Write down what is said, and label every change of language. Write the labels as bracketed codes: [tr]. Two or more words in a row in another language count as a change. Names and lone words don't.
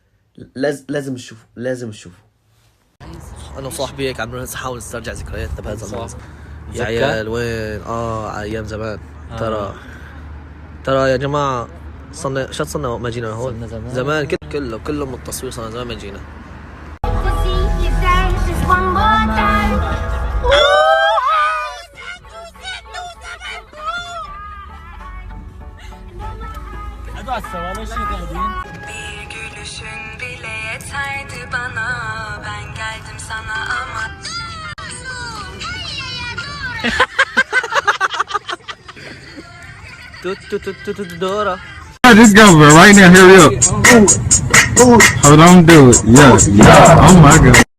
[ar] لازم تشوفوا. انا وصاحبي هيك عم نحاول نسترجع ذكرياتنا بهذا المنظر. يا عيال وين ايام زمان. ترى يا جماعة صرنا وقت ما جينا هون. زمان كله من التصوير صرنا زمان ما جينا. [tr] Bir gülüşün bile yeterdi bana. Ben geldim sana ama. Dora. [en] Just go, bro. Right now, hurry up. Hold on, do it. Yeah. Oh my God.